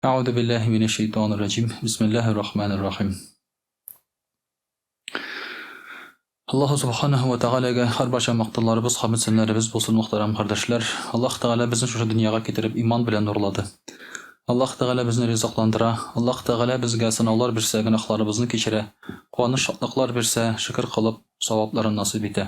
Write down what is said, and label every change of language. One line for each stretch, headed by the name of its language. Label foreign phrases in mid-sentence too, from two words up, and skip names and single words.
Arabic: أعوذ بالله من الشيطان الرجيم بسم الله الرحمن الرحيم
Uzbek: Allahu subhanahu wa ta'alaga har barcha maqtovlarimiz, hamd-sanlarimiz bo'lsin muhtaram qardoshlar. Alloh taolo bizni shu dunyoga keltirib iymon bilan nurladi. Alloh taolo bizni rizqlantira, Alloh taolo bizga sinovlar bersa, gunohlarimizni kechira, quvonch shodliqlar bersa, shukr qilib savoblarini nasib eta.